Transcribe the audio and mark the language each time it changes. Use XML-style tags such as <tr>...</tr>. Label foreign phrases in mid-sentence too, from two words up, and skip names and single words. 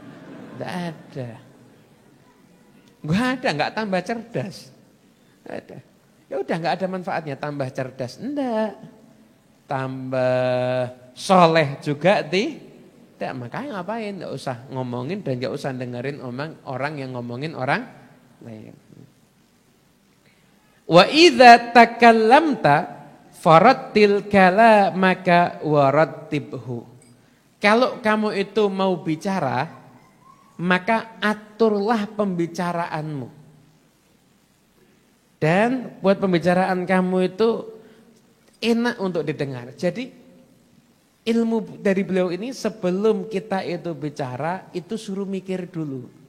<id>Enggak tambah cerdas. Enggak ada. Ya udah nggak ada manfaatnya, tambah cerdas enggak, tambah soleh juga tidak. Makanya ngapain? Nggak usah ngomongin dan nggak usah dengerin orang yang ngomongin orang lain.</id> <ar>وإذا تكلمت فرتل كلامك ورتبه.</ar> <id>Kalau kamu itu mau bicara, maka aturlah pembicaraanmu. Dan buat pembicaraan kamu itu enak untuk didengar. Jadi ilmu dari beliau ini sebelum kita itu bicara, itu suruh mikir dulu.</id>